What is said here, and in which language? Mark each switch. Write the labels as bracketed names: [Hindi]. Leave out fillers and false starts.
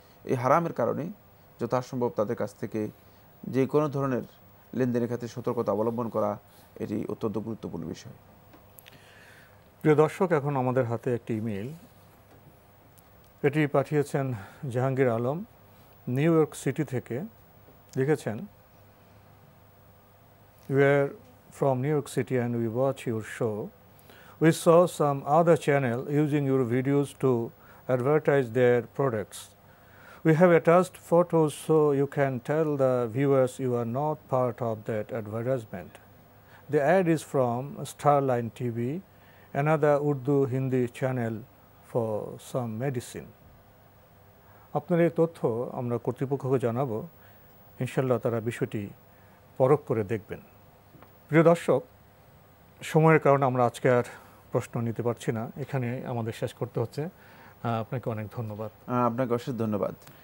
[Bangla] এই হারামের কারণে যথাসম্ভব তাদের কাছ থেকে যে কোনো ধরনের লেনদেনের ক্ষেত্রে সতর্কতা অবলম্বন করা এটি অত্যন্ত গুরুত্বপূর্ণ বিষয়। প্রিয় দর্শক, এখন আমাদের হাতে একটি ইমেল, এটি পাঠিয়েছেন Jahangir Alam new York city থেকে। [English] লিখেছেন, We are from New York City and we watch your show. We saw some other channel using your videos to advertise their products. We have attached photos so you can tell the viewers you are not part of that advertisement. The ad is from Starline TV, another Urdu Hindi channel for some medicine. [Bangla] আপনার এই তথ্য আমরা কর্তৃপক্ষকে জানাবো, ইনশাল্লাহ তারা বিষয়টি পরখ করে দেখবেন। প্রিয় দর্শক, সময়ের কারণে আমরা আজকে আর প্রশ্ন নিতে পারছি না, এখানে আমাদের শেষ করতে হচ্ছে। আপনাকে অনেক ধন্যবাদ। আপনাকে অশেষ ধন্যবাদ।